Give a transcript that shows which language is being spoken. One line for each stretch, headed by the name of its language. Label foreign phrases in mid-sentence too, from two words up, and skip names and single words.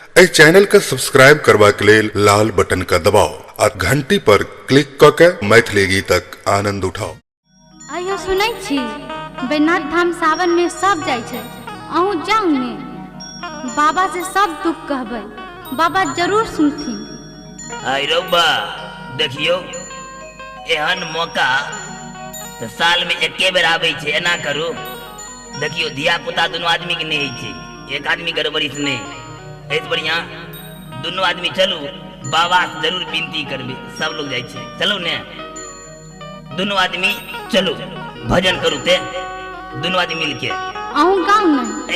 Maithili: ए चैनल का सब्सक्राइब करवा के लेल लाल बटन का दबाओ और घंटी पर क्लिक करके मैथिली गीतक आनंद उठाओ। आइयो सुनै छी बैनाथ धाम सावन में सब जाय छै, अहूँ जाऊ ने। बाबा से सब दुख कहबै, बाबा जरूर सुनथिन। आई रौबा देखियो एहन मौका तो साल में एके बेर आबै छै, एना करू। देखियो धिया पुता दोनों आदमी के नहीं छै, एक आदमी गड़बड़ी से नहीं। ऐसे बढ़िया दोनों आदमी चलू, बाबा से जरूर विनती करबे। सब लोग जाय छै, चलो ने दोनों आदमी चलो भजन करू ते दोनों आदमी मिलके। अहूँ गाऊ ने।